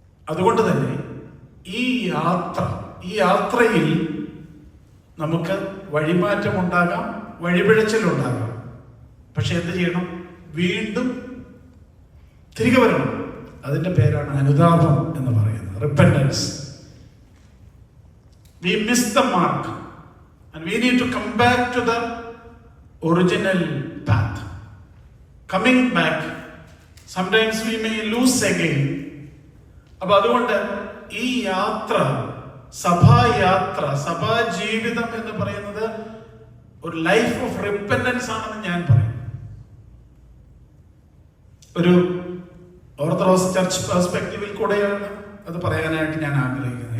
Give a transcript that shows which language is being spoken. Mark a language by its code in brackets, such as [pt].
[ml] അതുകൊണ്ട് തന്നെ ഈ യാത്രയിൽ നമുക്ക് വഴിമാറ്റമുണ്ടാകാം, വഴിപിഴച്ചിലുണ്ടാകാം. പക്ഷെ എന്ത് ചെയ്യണം? വീണ്ടും തിരികെ വരണം. അതിന്റെ പേരാണ് അനുതാപം എന്ന് പറയുന്നത്, repentance. [en] We miss the mark and we need to come back to the original path. Coming back, sometimes we may lose again. [ml] അപ്പൊ അതുകൊണ്ട് ഈ യാത്ര, സഭായാത്ര, സഭാജീവിതം എന്ന് പറയുന്നത് ഒരു [en] life of repentance [ml] ആണെന്ന് ഞാൻ പറയും. ഒരു ഓർത്തഡോക്സ് ചർച്ച് പെർസ്പെക്റ്റീവിൽ കൂടെയാണ് അത് പറയാനായിട്ട് ഞാൻ ആഗ്രഹിക്കുന്നത്.